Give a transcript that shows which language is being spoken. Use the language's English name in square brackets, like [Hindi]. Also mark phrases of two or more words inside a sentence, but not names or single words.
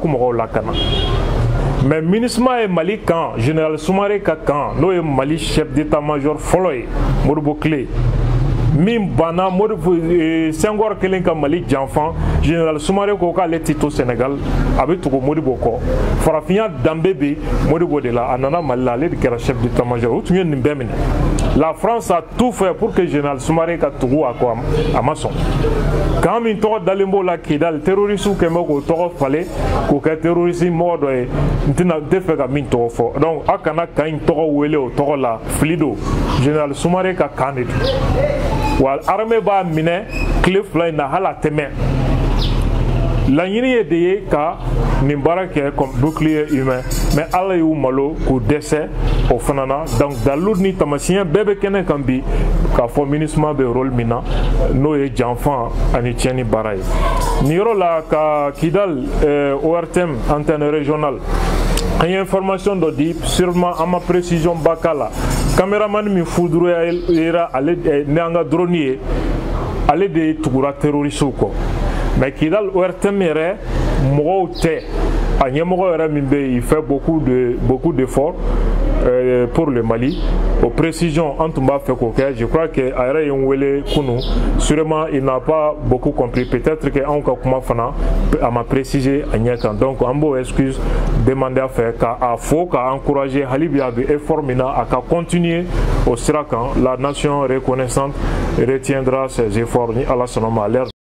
[Bambara] mɔgɔw lakana mais MINUSMA ye Mali kan général Soumaré ka kan n'o ye Mali [French] chef d'état-major [Bambara] fɔlɔ ye Modibo Kile min banna Senghor kelen ka Mali janfan général Soumaré ko k'ale tɛ to Sénégal a bɛ tugu Modibo kɔ farafinya danbe bɛ Modibo de la a nana Mali la ale de kɛra [French] chef d'état-major [Bambara] u tun ye nin bɛɛ minɛ la France [French] a tout fait pour que général Soumaré [Bambara] ka tugu a kɔ a ma sɔn kan min tɔgɔ dalen b'o la Kidal terroriste kɛn bɛ k'o tɔgɔ falen k'o kɛ terroriste mɔgɔ dɔ ye n tɛ fɛ ka min tɔgɔ fɔ donc a kana kan in tɔgɔ wele o tɔgɔ la fili don général Soumaré ka kan de don. Wa armée b'a minɛ tile fila in na hali a tɛmɛ laɲini ye de ye ka nin baara kɛ [French] comme bouclier humain mais [Bambara] ala y'u malo k'u dɛsɛ o fana na donc dalu ni tamasiyɛn bɛɛ bɛ kɛnɛ kan bi k'a fɔ MINUSMA bɛ rôle min na n'o ye janfan ani tiɲɛni baara ye nin yɔrɔ la ka Kidal ORTM [French] antenne régionale [Bambara] an ye information dɔ di sûrement an ma précision ba k'a la caméraman min fuduruyera ale ni an ka drone ye ale de tugura terroristew kɔ mais Kidal ORTM yɛrɛ mɔgɔw tɛ a ɲɛmɔgɔ yɛrɛ min bɛ yen [French] il fait beaucoup d'efforts pour le Mali aux précisions [Bambara] an tun b'a fɛ k'o kɛ [French] je crois que [Bambara] a yɛrɛ ye n wele kunu [French] sûrement il n'a pas beaucoup compris peut-être que [Bambara] anw ka kuma fana a ma préciser a ɲɛ kan donc an b'o [French] excuse demander [Bambara] a fɛ k'a fo k'a encourager hali bi a bɛ effort min na a ka continuer au sira kan [French] la nation reconnaissante retiendra ses efforts [Bambara] ni Ala sɔnna ma [French] à l'heure